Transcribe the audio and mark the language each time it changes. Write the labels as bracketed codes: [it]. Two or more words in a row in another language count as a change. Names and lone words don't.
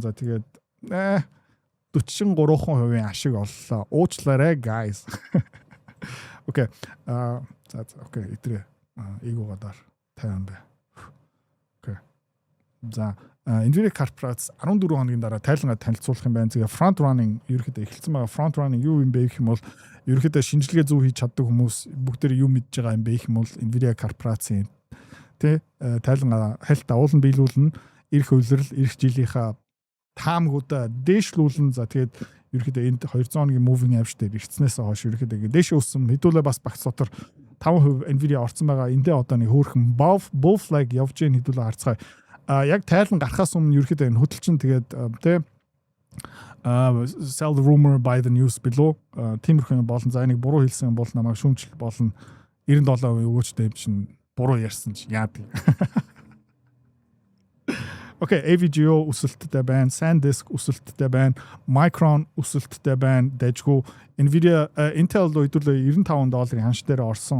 [mn] За тэгээд 43% ашиг оллоо. Уучлаарай guys. Окей. За окей. Итрээ. Игуугаар 50 бай. Окей. За Nvidia корпорац 14 хоногийн дараа тайлангаа танилцуулах юм байна. Тэгээ [en] front running [mn] ерөөхдөө эхэлсэн байгаа. [en] Front running [mn] юу юм бэ гэх юм бол ерөөхдөө шинжилгээ зөв хийж чаддаг хүмүүс бүгдээр юу мэдж байгаа юм бэ гэх юм бол Nvidia корпорацийн тэ тайлангаа хальт давуулан биелүүлнэ. Ирэх үйлрэл ирэх жилийнхаа таамгуудаа дээшлүүлнэ. За тэгээд ерөөхдөө энд 200 хоногийн [en] moving average [mn] дээр ирснээс хойш ерөөхдөө дээш өссөн хэдүүлээ бас багц дотор 5% Nvidia орсон байгаа. Эндээ одоо нэг хөөрхөн [en] bull flag [mn] явж гин хэдүүлээ харцгаая. Яг тайлан гарахаас өмнө ерөөхдөө энэ хөдөлчин тэгээд тэ [en] sell the rumor by the news [mn] билүү тиймэрхүү болон за энийг буруу хэлсэн бол намайг шүүмжлэх болно 97% өгөөчтэй юм чинь буруу ярьсан чи яадаг. Окей, AVGO өсөлттэй байна, SanDisk өсөлттэй байна, Micron өсөлттэй байна, дэжгүй Nvidia Intel хэдүүлээ $95 ханш дээр орсон.